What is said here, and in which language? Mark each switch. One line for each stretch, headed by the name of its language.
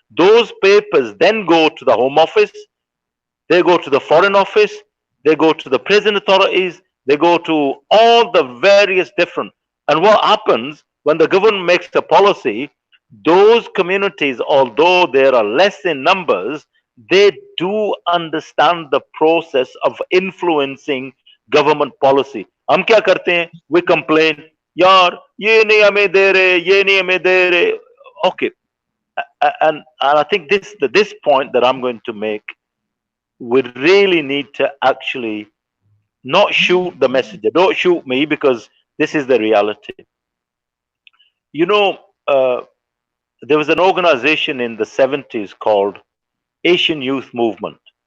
English: Those papers then go to the Home Office, they go to the Foreign Office, they go to the prison authorities, they go to all the various different. And what happens when the government makes a policy, those communities, although there are less in numbers, they do understand the process of influencing government policy.
Hindi: हम क्या करते हैं?
English: We complain,
Hindi: यार ये नहीं हमें दे रहे, ये नहीं हमें दे रहे.
English: Okay, and I think this point that I'm going to make, we really need to actually not shoot the messenger. Don't shoot me, because this is the reality. You know, there was an organization in the 70s called Asian Youth Movement.